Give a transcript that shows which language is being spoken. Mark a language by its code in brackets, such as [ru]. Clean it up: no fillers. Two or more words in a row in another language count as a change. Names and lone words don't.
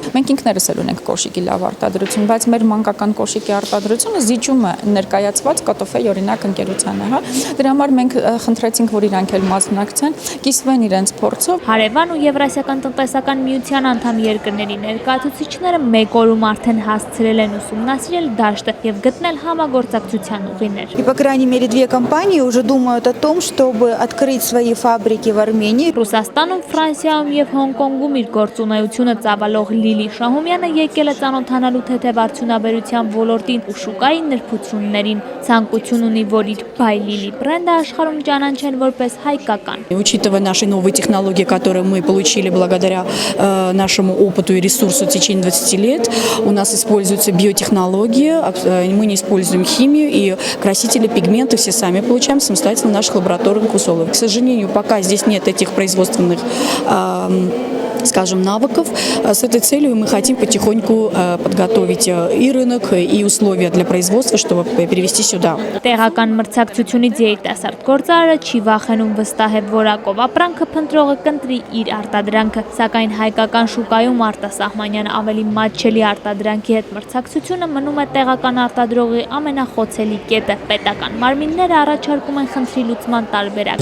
[hy] Մենք ինքներս էլ ունենք կոշիկի լավ արտադրություն, բայց մեր մանկական կոշիկի արտադրությունը զիջում է ներկայացված կոտոֆեյ օրինակ ընկերությանը, հա։ Դրա համար մենք խնդրեցինք, որ իրանք էլ մասնակցեն, կիսվեն իրենց փորձով։ Հարևան ու Եվրասիական տնտեսական միության անդամ երկրների ներկայացուցիչները մեկ օրում արդեն հասցրել են ուսումնասիրել դաշտը եւ գտնել համագործակցության угринер. [ru] И, по крайней мере, 2 компании уже думают о том, чтобы открыть свои фабрики в Армении. [hy] Ռուսաստանում, Ֆրանսիայում եւ Հոնկոնգում իր գործունեությունը ծավալող Լիլի Շահումյանը եկել է ծանոթանալու թեթև արդյունաբերության ոլորտին ու շուկայի նրբություններին։ Ցանկություն ունի, որ իր Բայ Լիլի բրենդը աշխարհում ճանաչեն որպես հայկական։ [ru] Учитывая наши новые технологии, которые мы получили благодаря нашему опыту и ресурсу в течение 20 лет, у нас используются биотехнологии, мы не используем химию и красители, пигменты все сами получаем самостоятельно в наших лабораторных условиях. К сожалению, пока здесь нет этих производственных, скажем, навыков. С этой целью мы хотим потихоньку подготовить и рынок, и условия для производства, чтобы перевести сюда. [hy] Տեղական մրցակցությունից երիտասարդ գործարարը չի վախենում վստահ է որակով ապրանքը փնտրողը կընտրի իր արտադրանքը, սակայն հայկական շուկայում արտասահմանյան ավելի մատչելի արտադրանքի հետ մրցակցությունը մնում է տեղական արտադրողի ամենախոցելի կետը։ Պետական մարմինները առաջարկում են խնդրի լուծման տարբերակ։